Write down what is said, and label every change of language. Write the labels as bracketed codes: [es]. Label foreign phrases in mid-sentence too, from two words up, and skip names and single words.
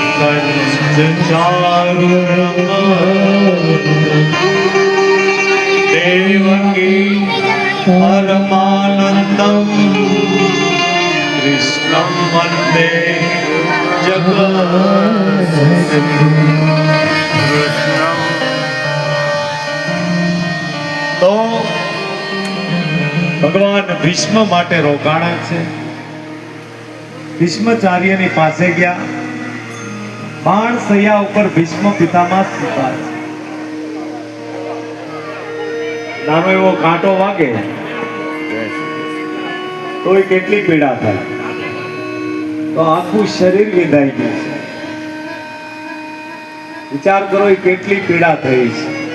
[sa] देवकी परमानंदम कृष्णं वंदे [gu] તો ભગવાન ભીષ્મ માટે રોકાણા છે। ભીષ્માચાર્યની પાસે ગયા, બાણ સૈયા ઉપર ભીષ્મ પિતામહ સુતા છે। નાનો એવો કાંટો વાગે તોય કેટલી પીડા થાય, તો આખું શરીર વિંધાઈ ગયું છે। વિચાર કરો એ કેટલી પીડા થઈ છે।